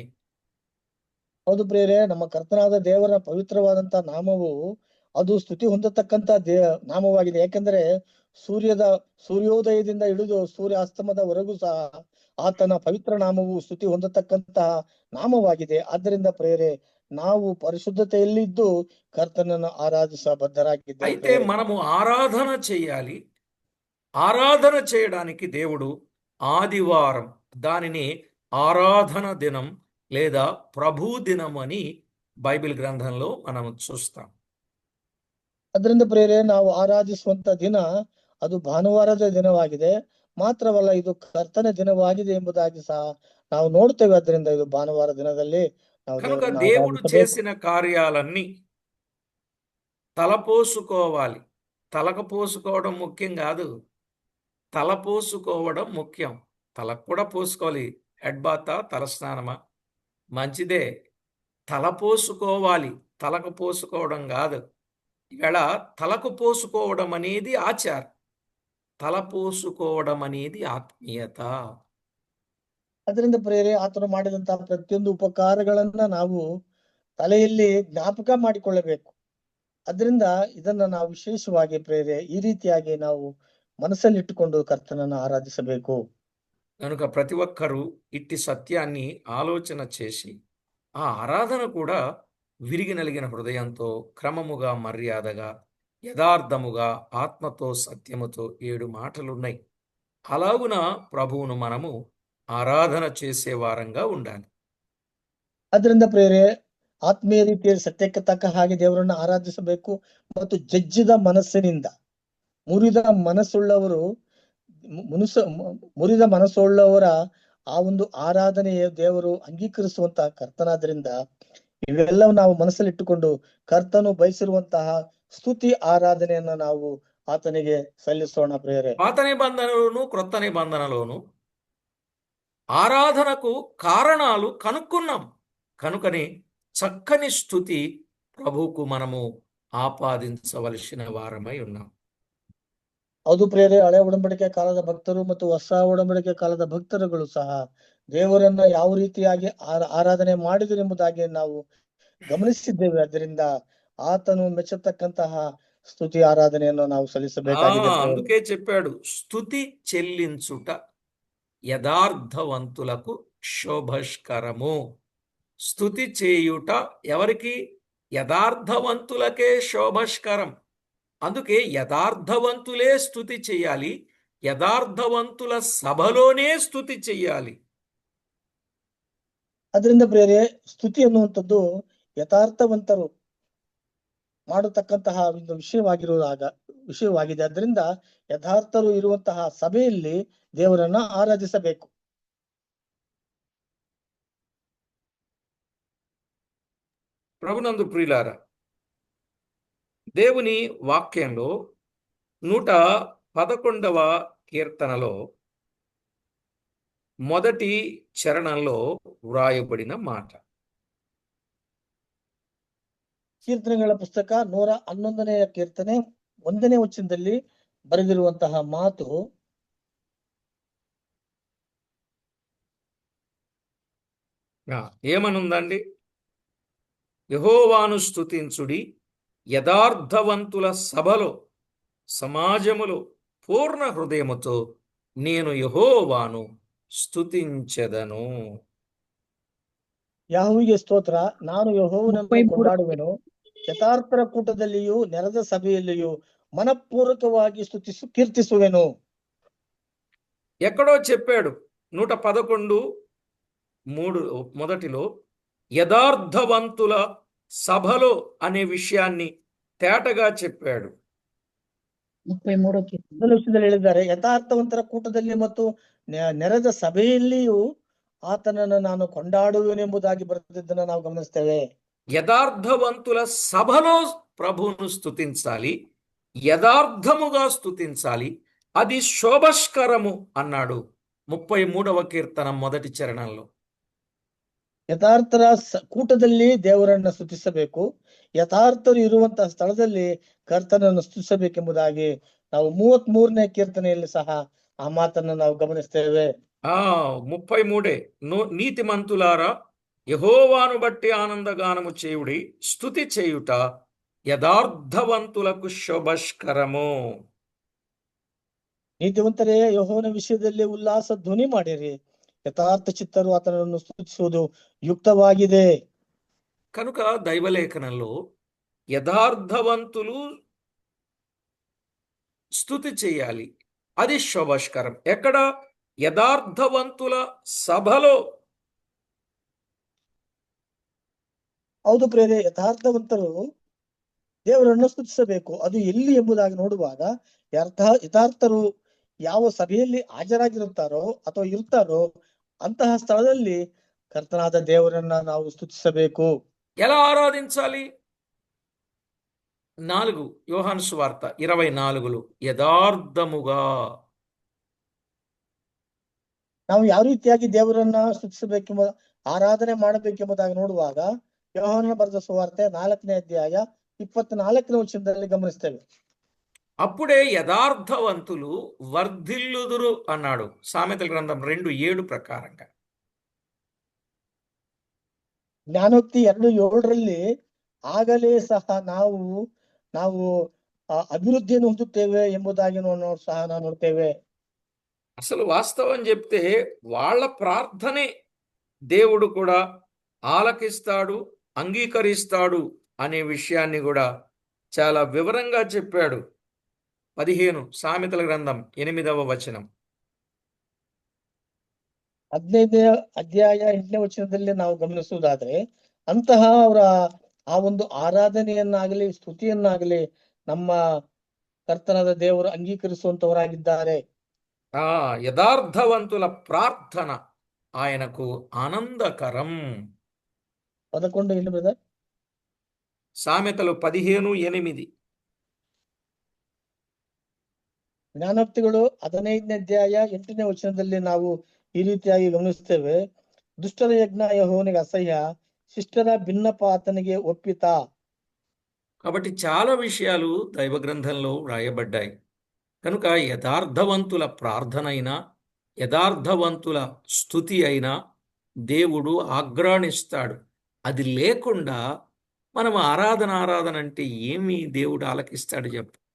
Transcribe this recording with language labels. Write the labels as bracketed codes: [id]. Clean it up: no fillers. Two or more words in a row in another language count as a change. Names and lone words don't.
[kn] ಹೌದು ಪ್ರಿಯರೇ, ನಮ್ಮ ಕರ್ತನಾದ ದೇವರ ಪವಿತ್ರವಾದಂತಹ ನಾಮವು ಅದು ಸ್ತುತಿ ಹೊಂದತಕ್ಕಂತ ನಾಮವಾಗಿದೆ. ಯಾಕಂದ್ರೆ ಸೂರ್ಯೋದಯದಿಂದ ಹಿಡಿದು ಸೂರ್ಯಾಸ್ತಮದವರೆಗೂ ಸಹ ಆತನ ಪವಿತ್ರ ನಾಮವು ಸ್ತುತಿ ಹೊಂದತಕ್ಕಂತಹ ನಾಮವಾಗಿದೆ. ಆದ್ದರಿಂದ ಪ್ರಿಯರೇ, ನಾವು ಪರಿಶುದ್ಧತೆಯಲ್ಲಿದ್ದು ಕರ್ತನನ್ನು ಆರಾಧಿಸ ಬದ್ಧರಾಗಿದ್ದೇವೆ. [te] అయితే మనము ఆరాధన చేయాలి. ఆరాధన చేయడానికి దేవుడు ఆదివారం, దానిని ఆరాధన దినం లేదా ప్రభు దినం అని బైబిల్ గ్రంథంలో మనం చూస్తాం. [kn] ಅದರಿಂದ ಪ್ರಿಯರೇ, ನಾವು ಆರಾಧಿಸುವಂತ ದಿನ ಅದು ಭಾನುವಾರದ ದಿನವಾಗಿದೆ. ಮಾತ್ರವಲ್ಲ, ಇದು ಕರ್ತನ ದಿನವಾಗಿದೆ ಎಂಬುದಾಗಿ ಸಹ ನಾವು ನೋಡ್ತೇವೆ. ಅದರಿಂದ ಇದು ಭಾನುವಾರ ದಿನದಲ್ಲಿ ನಾವು [te] కనుక [kn] ದೇವರನ್ನು [te] దేవుడు [kn] ಆರಾಧಿಸಬೇಕು. [te] చేసిన కార్యాలన్నీ తలపోసుకోవాలి. తలకపోసుకోవడం ముఖ్యం కాదు, తలపోసుకోవడం ముఖ్యం. తలకు కూడా పోసుకోవాలి. [en] head bath, [te] తలస్నానమా మంచిదే, తలపోసుకోవాలి. తలకు పోసుకోవడం కాదు. ఈవేళ తలకు పోసుకోవడం అనేది ఆచారం, తల పోసుకోవడం అనేది ఆత్మీయత. [kn] ಅದರಿಂದ ಪ್ರೇರೆ ಆತನು ಮಾಡಿದಂತಹ ಪ್ರತಿಯೊಂದು ಉಪಕಾರಗಳನ್ನ ನಾವು ತಲೆಯಲ್ಲಿ ಜ್ಞಾಪಕ ಮಾಡಿಕೊಳ್ಳಬೇಕು. ಅದರಿಂದ ಇದನ್ನ ನಾವು ವಿಶೇಷವಾಗಿ ಪ್ರೇರೆ ಈ ರೀತಿಯಾಗಿ ನಾವು ಮನಸ್ಸಲ್ಲಿಟ್ಟುಕೊಂಡು ಕರ್ತನನ್ನು ಆರಾಧಿಸಬೇಕು. [te] కనుక ప్రతి ఒక్కరూ ఇట్టి సత్యాన్ని ఆలోచన చేసి ఆ ఆరాధన కూడా విరిగి నలిగిన హృదయంతో, క్రమముగా, మర్యాదగా, యథార్థముగా, ఆత్మతో, సత్యముతో 7 మాటలున్నాయి. అలాగున ప్రభువును మనము ఆరాధన చేసే వారంగా ఉండాలి. [kn] ಅದರಿಂದ ಪ್ರೇರೆ ಆತ್ಮೀಯ ರೀತಿಯಲ್ಲಿ ಸತ್ಯಕ್ಕೆ ತಕ್ಕ ಹಾಗೆ ದೇವರನ್ನು ಆರಾಧಿಸಬೇಕು. ಮತ್ತು ಜಜ್ಜಿದ ಮನಸ್ಸಿನಿಂದ ಮುರಿದ ಮನಸ್ಸುಳ್ಳವರು ಮುರಿದ ಮನಸ್ಸುಳ್ಳವರ ಆ ಒಂದು ಆರಾಧನೆಯ ದೇವರು ಅಂಗೀಕರಿಸುವಂತಹ ಕರ್ತನಾದ್ರಿಂದ ಇವೆಲ್ಲವೂ ನಾವು ಮನಸ್ಸಲ್ಲಿಟ್ಟುಕೊಂಡು ಕರ್ತನು ಬಯಸಿರುವಂತಹ ಸ್ತುತಿ ಆರಾಧನೆಯನ್ನ ನಾವು ಆತನಿಗೆ ಸಲ್ಲಿಸೋಣ ಪ್ರೇರೆ. [te] పాత నిబంధనలోను క్రొత్త నిబంధనలోను ఆరాధనకు కారణాలు కనుక్కున్నాం. కనుకని చక్కని స్తుతి ప్రభువుకు మనము ఆపాదించవలసిన వారమై ఉన్నాం. [kn] ಹೌದು ಪ್ರೇರೆ, ಹಳೆ ಒಡಂಬಡಿಕೆ ಕಾಲದ ಭಕ್ತರು ಮತ್ತು ಹೊಸ ಒಡಂಬಡಿಕೆ ಕಾಲದ ಭಕ್ತರುಗಳು ಸಹ ದೇವರನ್ನ ಯಾವ ರೀತಿಯಾಗಿ ಆರಾಧನೆ ಮಾಡಿದರು ಎಂಬುದಾಗಿ ನಾವು ಗಮನಿಸಿದ್ದೇವೆ. ಅದರಿಂದ ಆತನು ಮೆಚ್ಚತಕ್ಕಂತಹ ಸ್ತುತಿ ಆರಾಧನೆಯನ್ನು ನಾವು ಸಲ್ಲಿಸಬೇಕಾಗಿದೆ. [te] అందుకే చెప్పాడు, స్తుతి చెల్లించుట యథార్థవంతులకు శోభస్కరము. స్తుతి చేయుట ఎవరికి? యథార్థవంతులకే శోభస్కరం. అందుకే యథార్థవంతులే స్తుతి చేయాలి, యథార్థవంతుల సభలోనే స్తుతి చేయాలి. [kn] ಅದರಿಂದ ಪ್ರೇರೆ ಸ್ತುತಿ ಅನ್ನುವಂಥದ್ದು ಯಥಾರ್ಥವಂತರು ಮಾಡತಕ್ಕಂತಹ ಒಂದು ವಿಷಯವಾಗಿದೆ. ಅದರಿಂದ ಯಥಾರ್ಥರು ಇರುವಂತಹ ಸಭೆಯಲ್ಲಿ ದೇವರನ್ನ ಆರಾಧಿಸಬೇಕು. [te] ప్రభునందు ప్రియులారా, దేవుని వాక్యంలో 111వ కీర్తనలో మొదటి చరణంలో వ్రాయబడిన మాట. [kn] ಕೀರ್ತನೆಗಳ ಪುಸ್ತಕ 111ನೇ ಕೀರ್ತನೆ 1ನೇ ವಚನದಲ್ಲಿ ಬರೆದಿರುವಂತಹ ಮಾತು, [te] ఏమనుందండి? యెహోవాను స్తుతించుడి, యథార్థవంతుల సభలో, సమాజములో పూర్ణ హృదయముతో నేను యెహోవాను స్తుతించెదను. [kn] ಯಾಹುವಿಗೆ ಸ್ತೋತ್ರ, ನಾನು ಯೆಹೋವನನ್ನು ಕೊಂಡಾಡುವೆನು, ಯಥಾರ್ಥರ ಕೂಟದಲ್ಲಿಯೂ ನೆರೆದ ಸಭೆಯಲ್ಲಿಯೂ ಮನಪೂರ್ವಕವಾಗಿ ಕೀರ್ತಿಸುವೆನು. [te] ఎక్కడో చెప్పాడు 111:3 మొదటిలో యథార్థవంతుల సభలో అనే విషయాన్ని తేటగా చెప్పాడు. [kn] 33 ಹೇಳಿದ್ದಾರೆ, ಯಥಾರ್ಥವಂತರ ಕೂಟದಲ್ಲಿ ಮತ್ತು ನೆರೆದ ಸಭೆಯಲ್ಲಿಯೂ ಆತನನ್ನು ನಾನು ಕೊಂಡಾಡುವೆನೆಂಬುದಾಗಿ ಬರೆದಿದ್ದನ್ನು ನಾವು ಗಮನಿಸ್ತೇವೆ. [te] యథార్థవంతుల సభలో ప్రభువును స్తుతించాలి, యథార్థముగా స్తుతించాలి, అది శోభస్కరము అన్నాడు 33వ కీర్తన మొదటి చరణంలో. [kn] ಯಥಾರ್ಥರ ಕೂಟದಲ್ಲಿ ದೇವರನ್ನ ಸ್ತುತಿಸಬೇಕು, ಯಥಾರ್ಥರು ಇರುವಂತಹ ಸ್ಥಳದಲ್ಲಿ ಕರ್ತನನ್ನು ಸ್ತುತಿಸಬೇಕೆಂಬುದಾಗಿ ನಾವು 33ನೇ ಕೀರ್ತನೆಯಲ್ಲಿ ಸಹ ಆ ಮಾತನ್ನು ನಾವು ಗಮನಿಸ್ತೇವೆ. [te] 33 నీతిమంతులారా యెహోవాను బట్టి ఆనందగానము చేయుడి, స్తుతి చేయుట యథార్థవంతులకు శోభస్కరము. [kn] ನೀತಿವಂತರೇ ಯೆಹೋವನ ವಿಷಯದಲ್ಲಿ ಉಲ್ಲಾಸ ಧ್ವನಿ ಮಾಡಿರಿ, ಯಥಾರ್ಥ ಚಿತ್ತರು ಆತನನ್ನು ಸ್ತುತಿಸುವುದು ಯುಕ್ತವಾಗಿದೆ. [te] కనుక దైవలేఖనంలో యథార్థవంతులు స్తుతి చేయాలి, అది శోభస్కరం. ఎక్కడ? యథార్థవంతుల సభలో. [kn] ಹೌದು ಪ್ರೇರೆ, ಯಥಾರ್ಥವಂತರು ದೇವರನ್ನು ಸ್ತುತಿಸಬೇಕು. ಅದು ಎಲ್ಲಿ ಎಂಬುದಾಗಿ ನೋಡುವಾಗ ಯಥಾರ್ಥರು ಯಾವ ಸಭೆಯಲ್ಲಿ ಹಾಜರಾಗಿರುತ್ತಾರೋ ಅಥವಾ ಇರ್ತಾರೋ ಅಂತಹ ಸ್ಥಳದಲ್ಲಿ ಕರ್ತನಾದ ದೇವರನ್ನ ನಾವು ಸ್ತುತಿಸಬೇಕು. [te] ఎలా ఆరాధించాలి? 4 యోహాను సువార్త 24లో యథార్థముగా. [kn] ನಾವು ಯಾವ ರೀತಿಯಾಗಿ ದೇವರನ್ನ ಸ್ತುತಿಸಬೇಕೆಂಬ ಆರಾಧನೆ ಮಾಡಬೇಕೆಂಬುದಾಗಿ ನೋಡುವಾಗ ಯೋಹಾನನ ಬರೆದ ಸುವಾರ್ತೆ 4ನೇ ಅಧ್ಯಾಯ 24ನೇ ವಚನದಲ್ಲಿ ಗಮನಿಸ್ತೇವೆ. [te] అప్పుడే యథార్థవంతులు వర్ధిల్లుదురు అన్నాడు సామెతల గ్రంథం 2:7 ప్రకారంగా. [kn] ಜ್ಞಾನೋಕ್ತಿ 2:7ರಲ್ಲಿ ಆಗಲೇ ಸಹ ನಾವು ನಾವು ಅಭಿವೃದ್ಧಿಯನ್ನು ಹೊಂದುತ್ತೇವೆ ಎಂಬುದಾಗಿ ಸಹ ನಾವು ನೋಡ್ತೇವೆ. [te] అసలు వాస్తవం చెప్తే వాళ్ళ ప్రార్థనే దేవుడు కూడా ఆలకిస్తాడు, అంగీకరిస్తాడు అనే విషయాన్ని కూడా చాలా వివరంగా చెప్పాడు. 15 సామెతల గ్రంథం 8వ వచనం. [kn] 15ನೇ ಅಧ್ಯಾಯ 8ನೇ ವಚನದಲ್ಲಿ ನಾವು ಗಮನಿಸುವುದಾದ್ರೆ ಅಂತಹ ಅವರ ಆ ಒಂದು ಆರಾಧನೆಯನ್ನಾಗಲಿ ಸ್ತುತಿಯನ್ನಾಗಲಿ ನಮ್ಮ ಕರ್ತನಾದ ದೇವರು ಅಂಗೀಕರಿಸುವಂತವರಾಗಿದ್ದಾರೆ. [te] యథార్థవంతుల ప్రార్థన ఆయనకు ఆనందకరం. [kn] 11 ಏನು ಬ್ರದರ್? [te] సామెతలు 15:8. [kn] ಜ್ಞಾನೋಕ್ತಿಗಳು 15ನೇ ಅಧ್ಯಾಯ 8ನೇ ವಚನದಲ್ಲಿ ನಾವು ಈ ರೀತಿಯಾಗಿ ಗಮನಿಸ್ತೇವೆ. ದುಷ್ಟರ ಯಜ್ಞ ಯೆಹೋವನಿಗೆ ಅಸಹ್ಯ, ಶಿಷ್ಟರ ಭಿನ್ನಪ ಆತನಿಗೆ ಒಪ್ಪಿತ. [te] కాబట్టి చాలా విషయాలు దైవ గ్రంథంలో వ్రాయబడ్డాయి. కనుక యథార్థవంతుల ప్రార్థన అయినా యథార్థవంతుల స్తుతి అయినా దేవుడు ఆగ్రాణిస్తాడు. అది లేకుండా మనం ఆరాధన అంటే ఏమి దేవుడు ఆలకిస్తాడు చెప్పు.